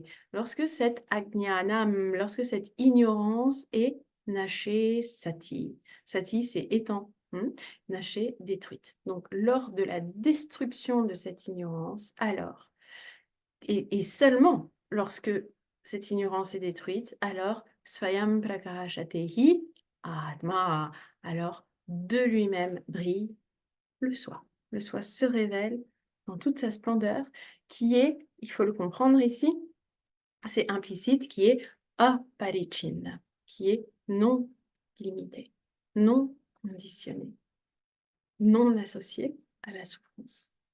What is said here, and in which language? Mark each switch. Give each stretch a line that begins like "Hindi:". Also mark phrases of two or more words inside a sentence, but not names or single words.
French: Lorsque cette ajnanam, lorsque cette ignorance est
Sanskrit: naché sati.
French: Sati, c'est étant. Naché, détruite. Donc, lors de la destruction de cette ignorance, alors, et seulement lorsque cette ignorance est détruite, alors,
Sanskrit: svayam prakashatehi atma,
French: alors de lui-même brille le soi. Le soi se révèle dans toute sa splendeur, qui est, il faut le comprendre ici, c'est implicite, qui est aparichin, qui est non limité, non conditionné, non associé à la souffrance.